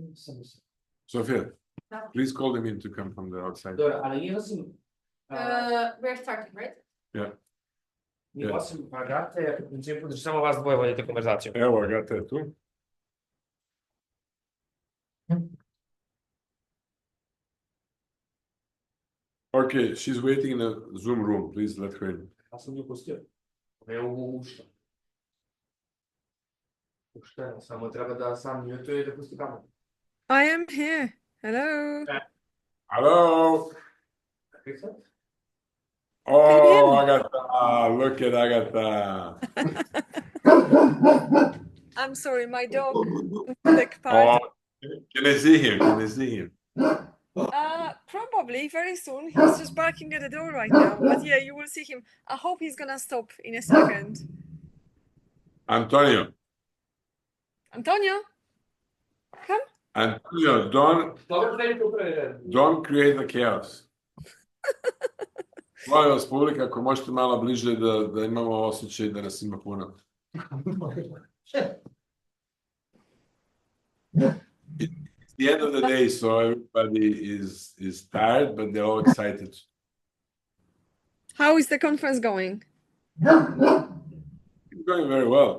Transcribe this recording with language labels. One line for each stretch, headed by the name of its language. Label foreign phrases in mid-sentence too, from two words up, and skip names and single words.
English: Sophia, please call them in to come from the outside. We're starting, right? Yeah.
Bosnian: Osim Agate, znači samo vas dvoje vodite konverzaciju. Evo, Agata je tu. Okay, she's waiting in a Zoom room. Please let her in. Ja sam nju pustio. Ne ušla. Ušla, samo treba da sam mutuje i da pusti kameru.
English: I am here. Hello. Hello. Can you hear Oh, me? Agata. Look at Agata. I'm sorry, my dog took part. Oh, can I see him? Can I see him? Probably very soon. He's just barking at the door right now. But yeah, you will see him. I hope he's gonna stop in a second. Antonio. Antonio, come. Antonio, don't create a chaos.
Bosnian: Molim vas, publika, ako možete malo bliže da imamo osjećaj da nas ima puno.
English: It's the end of the day, so everybody is tired, but they're all excited. How is the conference going? It's going very well.